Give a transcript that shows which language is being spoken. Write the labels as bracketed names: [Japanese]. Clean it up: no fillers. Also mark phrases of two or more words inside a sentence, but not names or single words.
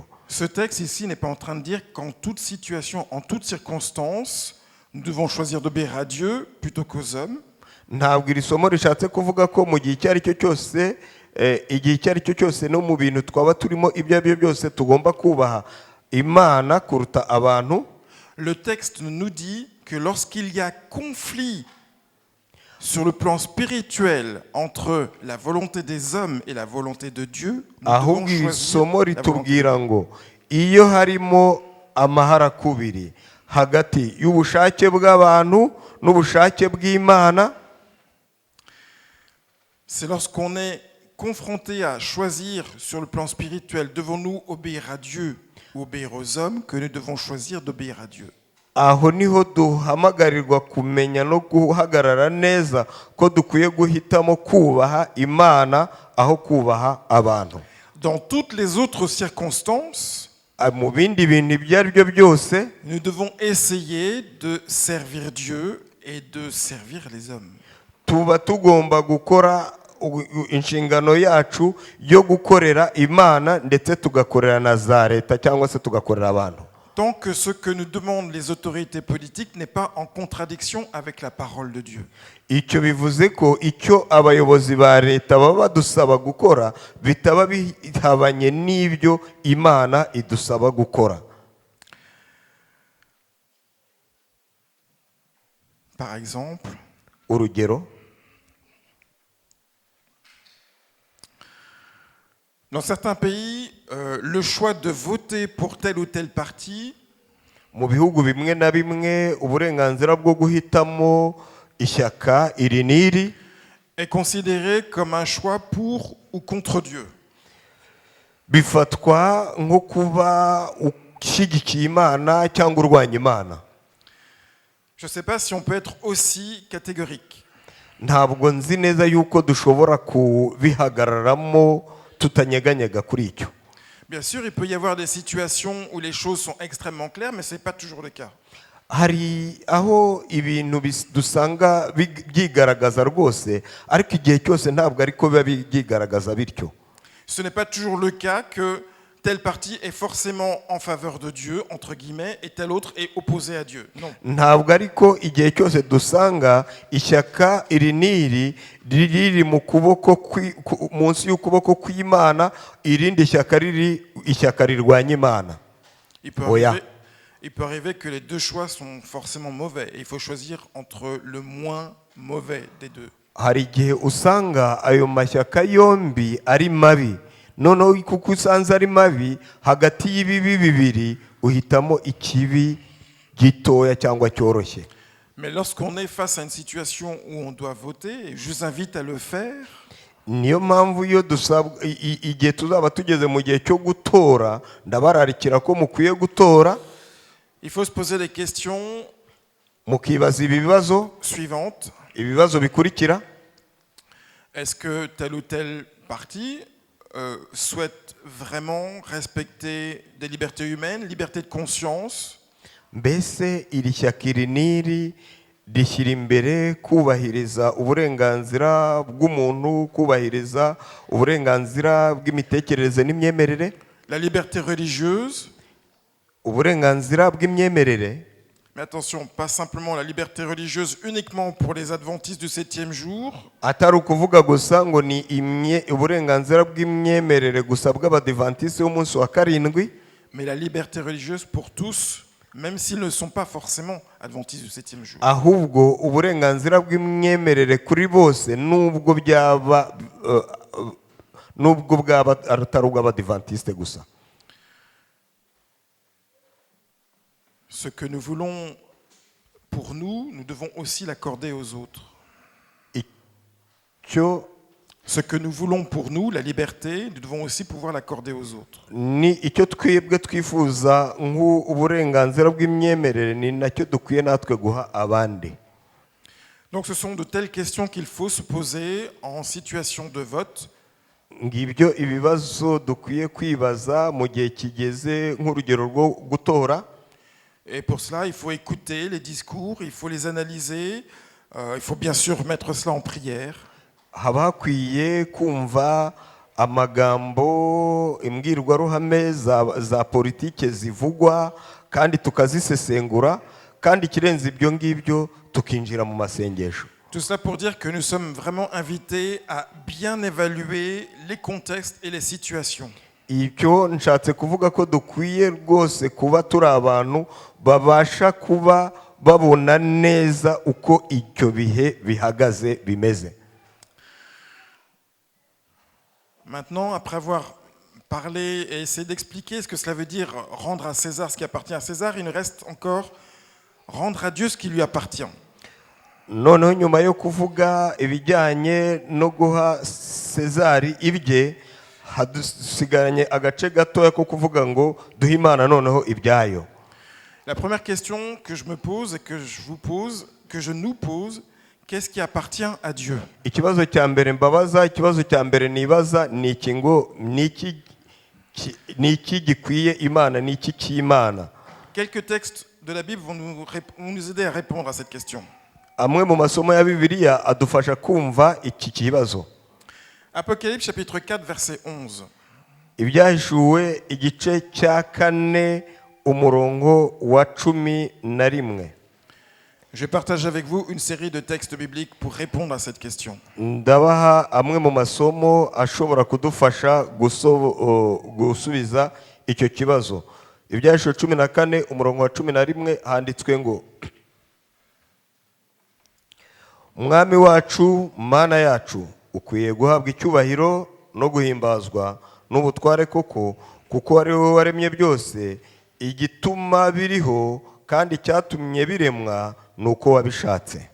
[French] Ce texte ici n'est pas en train de dire qu'en toute situation, en toute circonstance, nous devons choisir d'obéir à Dieu plutôt qu'aux hommes. [Kinyarwanda] Ntabwo iri somo rishatse kuvuga ko mu gihe icyo ari cyo cyose igihe icyo ari cyo cyose no mu bintu twaba turimo ibyo ari byo byose tugomba kubaha Imana kuruta abantu. [French] Le texte nous dit que lorsqu'il y a conflit sur le plan spirituel entre la volonté des hommes et la volonté de Dieu, nous devons [Kinyarwanda] ahubwo iri [French] choisir [Kinyarwanda] somo [French] la volonté. [Kinyarwanda] ritubwira ngo iyo harimo amaharakubiri hagati y'ubushake bw'abantu n'ubushake bw'Imana, [French] C'est lorsqu'on est confronté à choisir sur le plan spirituel, devons-nous obéir à Dieu ou obéir aux hommes, que nous devons choisir d'obéir à Dieu. [Kinyarwanda] aho niho duhamagarirwa kumenya no guhagarara neza ko dukwiye guhitamo kubaha Imana aho kubaha abantu. [French] Dans toutes les autres circonstances, [Kinyarwanda] Mu bindi bintu ibyo ari byo byose [French] nous devons essayer de servir Dieu et de servir les hommes. [Kinyarwanda] tuba tugomba gukora inshingano yacu yo gukorera Imana ndetse tugakorera na za leta cyangwa se tugakorera abantu. [French] Tant que ce que nous demandent les autorités politiques n'est pas en contradiction avec la parole de Dieu. [Kinyarwanda] Icyo bivuze ko icyo abayobozi ba leta baba badusaba gukora bitaba bihabanye n'ibyo Imana idusaba gukora. [French] Par exemple, [Kinyarwanda] Urugero, [French] dans certains pays, le choix de voter pour tel ou tel parti [Kinyarwanda] mu bihugu bimwe na bimwe uburenganzira bwo guhitamo ishyaka iri n'iri [French] est considéré comme un choix pour ou contre Dieu. [Kinyarwanda] bifatwa nko kuba ushyigikiye Imana cyangwa urwanya Imana. [French] Je ne sais pas si on peut être aussi catégorique. [Kinyarwanda] Ntabwo nzi neza yuko dushobora kubihagararamo tutanyeganyega kuri icyo. [French] Bien sûr, il peut y avoir des situations où les choses sont extrêmement claires, mais ce n'est pas toujours le cas. [Kinyarwanda] Hari aho ibintu dusanga byigaragaza rwose ariko igihe cyose ntabwo ariko biba byigaragaza bityo. [French] Ce n'est pas toujours le cas que tel parti est forcément en faveur de Dieu, entre guillemets, et tel autre est opposé à Dieu. Non. [Kinyarwanda] Ntabwo ariko igihe cyose dusanga ishyaka iri n'iri riri mu kuboko munsi y'ukuboko kw'Imana, irindi shyaka riri ishyaka rirwanya Imana. [French] Il peut arriver que les deux choix sont forcément mauvais et il faut choisir entre le moins mauvais des deux. [Kinyarwanda] Hari igihe usanga ayo mashyaka yombi ari mabi, noneho kuko usanze ari mabi hagati y'ibibi bibiri uhitamo ikibi gitoya cyangwa cyoroshye. [French] Mais lorsqu'on est face à une situation où on doit voter, et je vous invite à le faire, [Kinyarwanda] niyo mpamvu iyo dusabwa igihe tuzaba tugeze mu gihe cyo gutora ndabararikira ko mukwiye gutora, [French] il faut se poser des questions [Kinyarwanda] mukibaza ibibazo [French] suivantes. [Kinyarwanda] ibibazo bikurikira. [French] Est-ce que tel ou tel parti souhaite vraiment respecter des libertés humaines, liberté de conscience? [Kinyarwanda] Mbese iri shyaka iri n'iri rishyira imbere kubahiriza uburenganzira bw'umuntu, kubahiriza uburenganzira bw'imitekerereze n'imyemerere, [French] La liberté religieuse, [Kinyarwanda] uburenganzira bw'imyemerere. [French] mais attention, pas simplement la liberté religieuse uniquement pour les adventistes du 7e jour, [Kinyarwanda] Atari ukuvuga gusa ngo ni uburenganzira bw'imyemerere gusa bw'abadivantisi b'umunsi wa karindwi, [French] mais la liberté religieuse pour tous, même s'ils ne sont pas forcément adventistes du 7e jour. [Kinyarwanda] ahubwo uburenganzira bw'imyemerere kuri bose nubwo bwaba atari ubw'abadivantiste gusa. [French] Ce que nous voulons pour nous, nous devons aussi l'accorder aux autres. [Kinyarwanda] Icyo [French] Ce que nous voulons pour nous, la liberté, nous devons aussi pouvoir l'accorder aux autres. [Kinyarwanda] ni icyo twebwe twifuza nk'uburenganzira bw'imyemerere ni nacyo dukwiye natwe guha abandi. [French] Donc ce sont de telles questions qu'il faut se poser en situation de vote. [Kinyarwanda] Ngibyo ibibazo dukwiye kwibaza mu gihe kigeze nk'urugero rwo gutora. [French] Et pour cela, il faut écouter les discours, il faut les analyser, il faut bien sûr mettre cela en prière. [Kinyarwanda] Haba hakwiye kumva amagambo imbwirwaruhame za politike zivugwa kandi tukazisesengura, kandi ikirenze ibyo ngibyo tukinjira mu masengesho. [French] Tout cela pour dire que nous sommes vraiment invités à bien évaluer les contextes et les situations. [Kinyarwanda] icyo nshatse kuvuga ko dukwiye rwose kuba turi abantu babasha kuba babona neza uko icyo bihe bihagaze bimeze. [French] Maintenant, après avoir parlé et essayé d'expliquer ce que cela veut dire rendre à César ce qui appartient à César, il nous reste encore rendre à Dieu ce qui lui appartient. [Kinyarwanda] Noneho nyuma yo kuvuga ibijyanye no guha Sezari ibye, hadusigaranye agace gatoya ko kuvuga ngo duhe Imana noneho ibyayo. [French] La première question que je me pose et que je vous pose, que je nous pose, qu'est-ce qui appartient à Dieu? [Kinyarwanda] Ikibazo cya mbere mbabaza, ikibazo cya mbere nibaza ni iki ngo ni iki gikwiye Imana, ni iki cy'Imana. [French] Quelques textes de la Bible vont nous aider à répondre à cette question. [Kinyarwanda] Amwe mu masomo ya Bibiliya adufasha kumva iki kibazo. [French] Apocalypse chapitre 4 verset 11. [Kinyarwanda] Ibyahishuwe igice cya 4 umurongo wa 11. [French] Je vais partager avec vous une série de textes bibliques pour répondre à cette question. [Kinyarwanda] Ndabaha amwe mu masomo ashobora kudufasha gusubiza icyo kibazo. Ibyahishuwe 14 umurongo wa 11 handitswe ngo Umwami wacu, Mana yacu, ukwiye guhabwa icyubahiro no guhimbazwa n'ubutware koko, kuko ari wowe waremye byose, igituma biriho kandi cyatumye biremwa nuko wabishatse.